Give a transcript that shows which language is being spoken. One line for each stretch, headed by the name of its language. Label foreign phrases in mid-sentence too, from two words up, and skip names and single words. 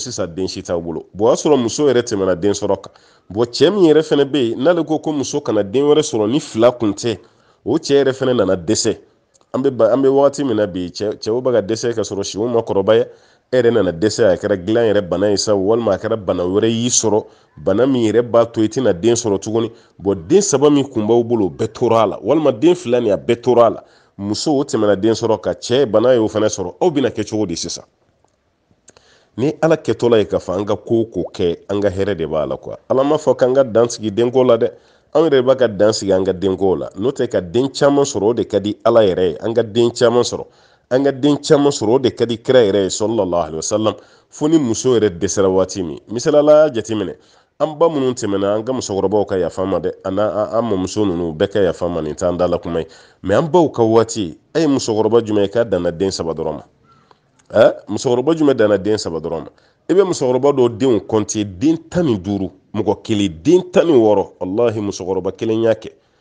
Bambara: sisan den si t'aw bolo bon o y'a sɔrɔ muso yɛrɛ tɛmɛna den sɔrɔ kan bon cɛ min yɛrɛ fɛnɛ bɛ yen n'ale ko muso kana den wɛrɛ sɔrɔ ni 2 kun tɛ o cɛ yɛrɛ fɛnɛ nana dɛsɛ an bɛ wagati min na bi cɛw bɛ ka dɛsɛ ka sɔrɔ siw ma kɔrɔbaya e yɛrɛ nana dɛsɛ a kɛra dilan yɛrɛ bana ye sa walima a kɛra bana wɛrɛ y'i sɔrɔ bana min yɛrɛ b'a to i tɛna den sɔrɔ tuguni bon den 3 min kun b'aw bolo o bɛɛ tora a la walima den 2 nin a bɛɛ tora a la muso o tɛmɛna den sɔrɔ ka cɛ bana ye o fɛnɛ sɔrɔ aw bɛna kɛ cogo di sisan ni ala kɛtɔla ye k'a fɔ an ka ko kɛ an ka hɛrɛ de b'a la quoi ala ma fɔ k'an ka dan sigi denko la dɛ an yɛrɛ b'a ka dan sigi an ka denko la n'o tɛ ka den caman sɔrɔ o de ka di ala yɛrɛ ye an ka den caman sɔrɔ o de ka di kira yɛrɛ ye
Arabic: صلى الله عليه وسلم
Bambara: fo ni muso yɛrɛ dɛsɛra waati min misalala jateminɛ an ba minnu tɛmɛna an ka musokɔrɔbaw ka yafa ma dɛ an mɔmuso ninnu bɛɛ ka yafa ma nin t'an dala kuma ye mais an baw ka waati a ye musokɔrɔba jumɛn ye k'a danna den 3 dɔrɔn ma musokɔrɔba jumɛn danna den 3 dɔrɔn ma i bɛ musokɔrɔba dɔw denw compter den 15 mɔgɔ kelen den 16 wallahi musokɔrɔba kelen y'a kɛ